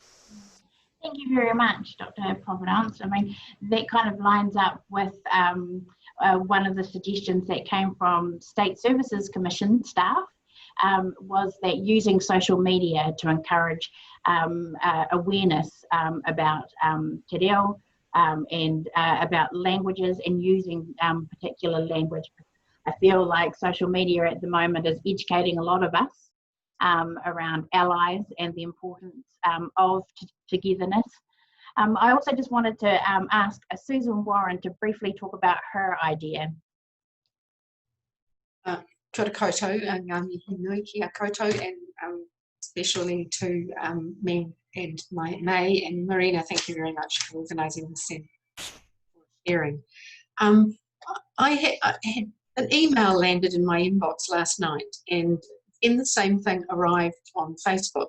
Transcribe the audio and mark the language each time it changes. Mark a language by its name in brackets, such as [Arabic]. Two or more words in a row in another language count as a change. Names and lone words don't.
[English] Thank you very much, Dr. Providence. I mean, that kind of lines up with one of the suggestions that came from State Services Commission staff, was that using social media to encourage awareness about te reo and about languages and using particular language. I feel like social media at the moment is educating a lot of us around allies and the importance of togetherness. I also just wanted to ask Susan Warren to briefly talk about her idea. [Māori] Kia koutou, ngā mihi nui kia koutou, [English] and especially to Meng and Mai and Marina, thank you very much for organising this and for sharing. I had an email landed in my inbox last night, and then the same thing arrived on Facebook.